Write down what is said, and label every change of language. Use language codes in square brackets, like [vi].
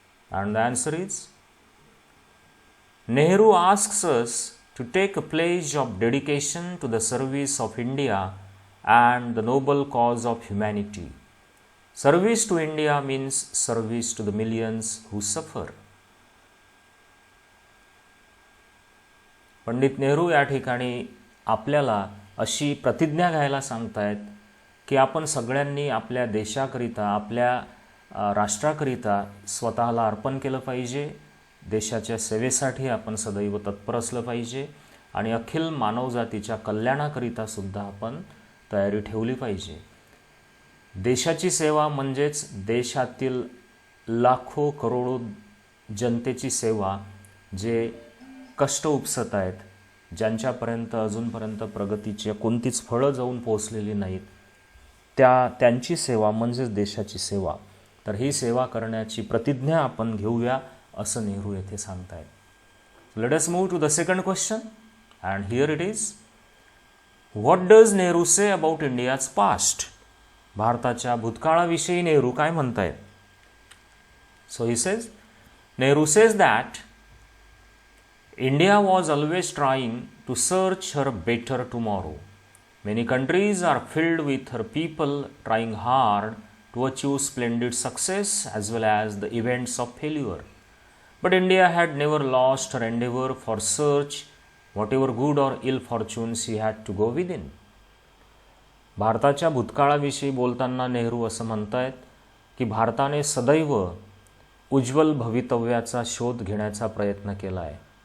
[en] And the answer is, Nehru asks us to take a pledge of dedication to the service of India and the noble cause of humanity. Service to India means service to the millions who suffer. [mr] Pandit Nehru या ठिकाणी आपल्याला अशी प्रतिज्ञा घ्यायला सांगतायत की आपण सगळ्यांनी आपल्या देशाकरिता, आपल्या राष्ट्राकरिता स्वतःला अर्पण केलं पाहिजे. देशाच्या सेवेसाठी आपण सदैव तत्पर असलं पाहिजे आणि अखिल मानवजातीच्या कल्याणाकरिता सुद्धा आपण तयारी ठेवली पाहिजे. देशाची सेवा म्हणजेच देशातील लाखो करोडो जनतेची सेवा, जे कष्ट उपसत आहेत, ज्यांच्यापर्यंत अजूनपर्यंत प्रगतीची कोणतीच फळं जाऊन पोहोचलेली नाहीत, त्यांची सेवा म्हणजेच देशाची सेवा. तर ही सेवा करण्याची प्रतिज्ञा आपण घेऊया असं नेहरू येथे सांगतायत. [en] Let us move to the second question and here it is, what does Nehru say about India's past? [mr] भारताच्या भूतकाळाविषयी नेहरू काय म्हणतायत? [en] So he says, Nehru says that India was always trying to search her better tomorrow. Many countries are filled with her people trying hard to achieve splendid success as well as the events of failure. But India had never lost her endeavor for search, whatever good or ill fortunes she had to go within. [mr] भारताच्या भूतकाळाविषयी बोलताना नेहरू असं म्हणतायत की भारताने सदैव उज्ज्वल भवितव्याचा शोध घेण्याचा प्रयत्न केला आहे.